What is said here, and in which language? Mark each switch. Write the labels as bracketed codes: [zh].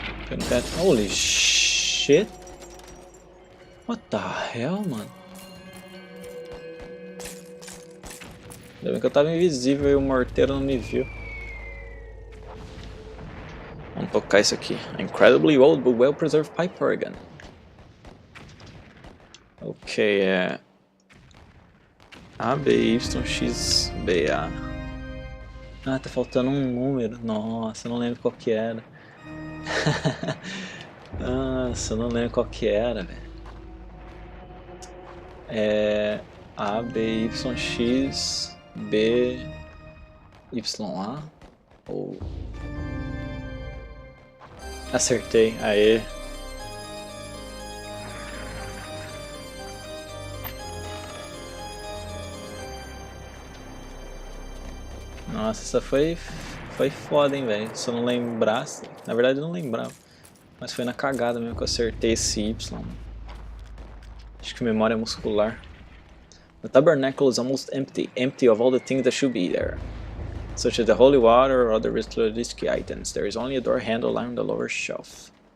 [pt] Eu não quero... [en] Holy shit! What the hell, mano? [pt] Ainda bem que eu tava invisível e o morteiro não me viu. Vamos tocar isso aqui. [en] Incredibly old but well preserved pipe organ. [pt] Ok, é... A, B, Y, X, B, A. Ah, tá faltando um número. Nossa, eu não lembro qual que era. Nossa, eu não lembro qual que era, velho. É... A, B, Y, X, B, Y, A. Ou... Acertei, aê. Nossa, essa foi foda, hein, velho. Se eu não lembrasse... Na verdade eu não lembrava. Mas foi na cagada mesmo que eu acertei esse Y. Acho que memória muscular. [en] The tabernacle is almost empty of all the things that should be there. Such as the holy water or other ritualistic items. There is only a door handle lying on the lower shelf.